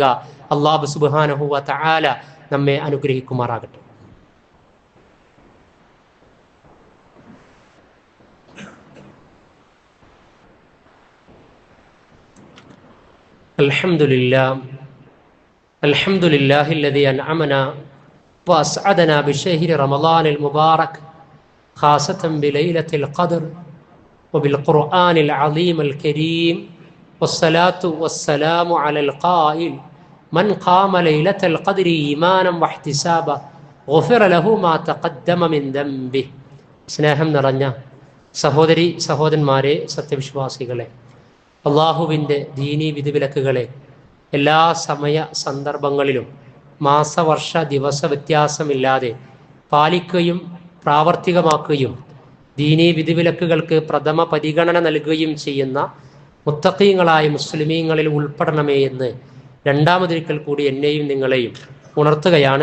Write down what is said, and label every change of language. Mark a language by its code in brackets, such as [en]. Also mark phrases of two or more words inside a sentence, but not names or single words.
[ar] الله سبحانه وتعالى [ml] നമ്മെ അനുഗ്രഹിക്കുമാറാകട്ടെ. [ar] അൽഹംദുലില്ലാഹി الذي أنعمنا وأسعدنا بشهر رمضان المبارك خاصة بليلة القدر وبالقرآن العظيم الكريم والصلاة والسلام على القائل من قام ليلة القدر إيمانا واحتسابا غفر له ما تقدم من ذنبه. [ml] സ്നേഹം നിറഞ്ഞ സഹോദരന്മാരെ, സത്യവിശ്വാസികളെ, അള്ളാഹുവിൻ്റെ ദീനീ വിധിവിലക്കുകളെ എല്ലാ സമയ സന്ദർഭങ്ങളിലും മാസവർഷ ദിവസ വ്യത്യാസമില്ലാതെ പാലിക്കുകയും പ്രാവർത്തികമാക്കുകയും ദീനീ വിധിവിലക്കുകൾക്ക് പ്രഥമ പരിഗണന നൽകുകയും ചെയ്യുന്ന മുത്തഖീങ്ങളായ മുസ്ലിമീങ്ങളിൽ ഉൾപ്പെടണമേ എന്ന് രണ്ടാമതൊരിക്കൽ കൂടി എന്നെയും നിങ്ങളെയും ഉണർത്തുകയാണ്.